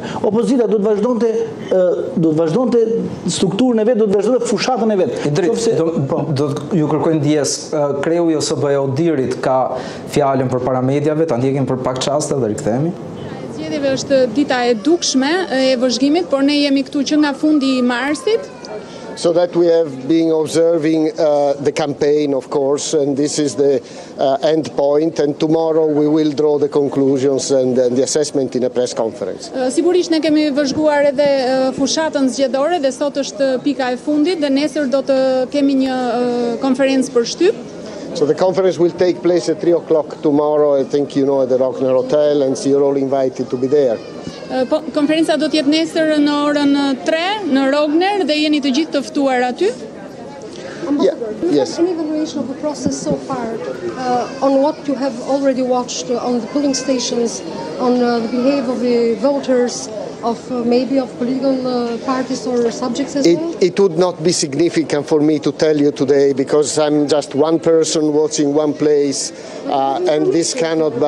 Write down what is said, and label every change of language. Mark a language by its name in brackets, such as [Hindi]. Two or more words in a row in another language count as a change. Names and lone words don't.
[Albanian] Opozita do të vazhdonte strukturën e vet, do të vazhdonte fushatën e vet. Do ju kërkojnë ndjes kreu i OSBE Odirit ka fjalën përpara mediave, ta ndjekim për pak çaste dhe rikthehemi. Zgjedhjeve është dita e dukshme e vëzhgimit, por ne jemi këtu që nga fundi i marsit. [English] So that we have been observing the campaign, of course, and this is the end point, and tomorrow we will draw the conclusions and the assessment in a press conference. [Albanian] Sigurisht ne kemi vëzhguar edhe fushatën zgjedhore dhe sot është pika e fundit dhe nesër do të kemi një konferencë për shtyp. [English] So the conference will take place at 3 o'clock tomorrow, I think you know, at the Rockner Hotel, and you're all invited to be there. [Albanian] Konferenca do të jetë nesër në orën 3 në Rockner dhe jeni të gjithë të ftuar aty. [English] Yes. An evaluation of the process so far on what you have already watched on the polling stations, on the behavior of the voters, of maybe of political parties or subjects as well? It would not be significant for me to tell you today because I'm just one person watching one place and this cannot be.